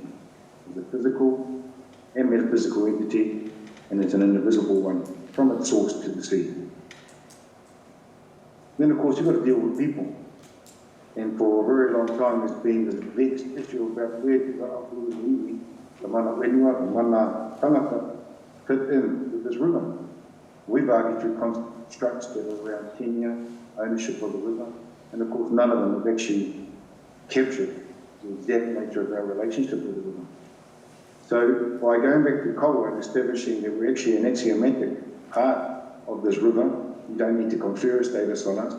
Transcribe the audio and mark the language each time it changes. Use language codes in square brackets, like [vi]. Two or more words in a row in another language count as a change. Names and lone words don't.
[en] It's a physical and metaphysical entity, and it's an indivisible one from its source to the sea. Then, of course, you've got to deal with people. And for a very long time, there's been this vexed issue about where the [mi] mana whenua, [en] the [mi] mana tangata [en] fit in with this river. We've argued through constructs that are around tenure, ownership of the river, and of course, none of them have actually captured the exact nature of our relationship with the river. So, by going back to kaua and establishing that we're actually an axiomatic part of this river, you don't need to confer a status on us.